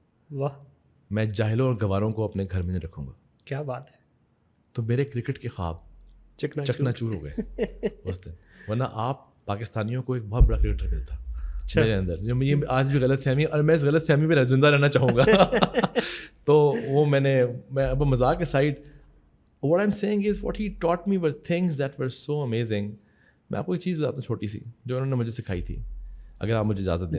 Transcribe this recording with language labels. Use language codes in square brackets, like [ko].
[ur] واہ, میں جاہلوں اور گواروں کو اپنے گھر میں نہیں رکھوں گا. کیا بات ہے, تو میرے کرکٹ کے خواب چکنا چور ہو گئے اس دن, ورنہ آپ پاکستانیوں کو ایک بہت بڑا کرکٹر ملتا میرے اندر, جو مجھے آج بھی غلط فہمی, اور میں اس غلط فہمی پہ زندہ رہنا چاہوں گا. تو وہ میں اب مذاق کے side, [en] what I'm saying is what he taught me were things that were so amazing. [ur] میں آپ کو ایک چیز بتاتا ہوں چھوٹی سی جو انہوں نے مجھے سکھائی تھی, اگر آپ مجھے اجازت دیں.